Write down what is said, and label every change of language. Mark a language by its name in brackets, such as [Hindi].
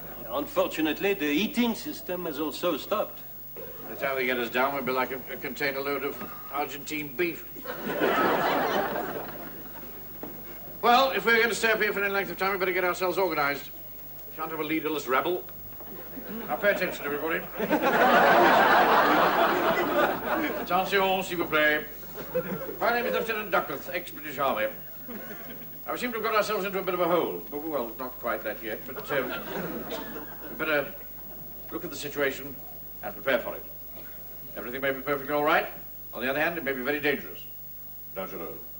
[English] Unfortunately, the heating system has also stopped. By the time they get us down, we'll be like a container load of Argentine beef. Well, if we're going to stay up here for any length of time, we better get ourselves organized. We can't have a leaderless rebel. Now, pay attention, everybody. [French] Attention, s'il vous plaît. [English] My name is Lieutenant Duckworth, ex-British Army. Now, we seem to have got ourselves into a bit of a hole. Well, not quite that yet, but we better look at the situation and prepare for it. Everything may be perfectly all right. On the other hand, it may be very dangerous. Dangereux.